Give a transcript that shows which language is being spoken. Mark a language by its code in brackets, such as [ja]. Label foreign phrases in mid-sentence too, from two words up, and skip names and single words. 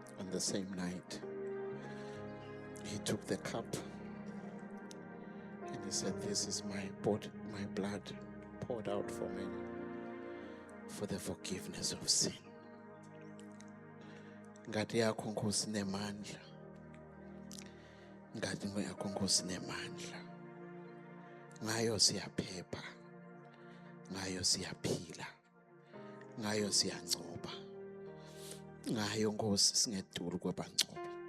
[en] the same night, he took the cup and he said, "This is my body, my blood poured out for many for the forgiveness of sin." [ss] Ngati yakho Nkosi nemandla. Ngati yakho Nkosi nemandla. Ngayo siyaphepha. Ngayo siyaphila. Ngayo siyangcoba. Ngayo Nkosi singeduli kwabangcobi.